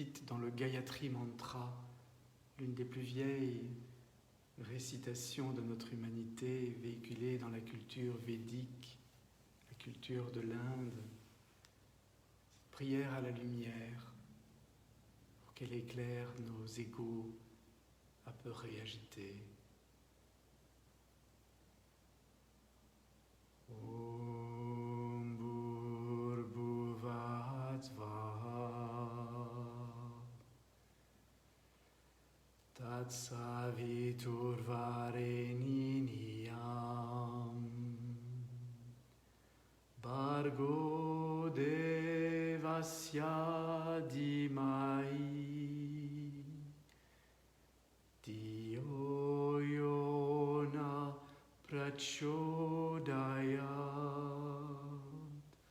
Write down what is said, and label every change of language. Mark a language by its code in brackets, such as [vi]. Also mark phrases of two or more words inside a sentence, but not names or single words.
[fr] dite dans le Gayatri Mantra, l'une des plus vieilles récitations de notre humanité, véhiculée dans la culture védique, la culture de l'Inde. Cette prière à la lumière, pour qu'elle éclaire nos égos apeurés, agités. [sa] Om Bhurbuvat Svah Tat Saviturvareniyam Bhargo Devasya Dhimai Dhiyo Yona Prachodayat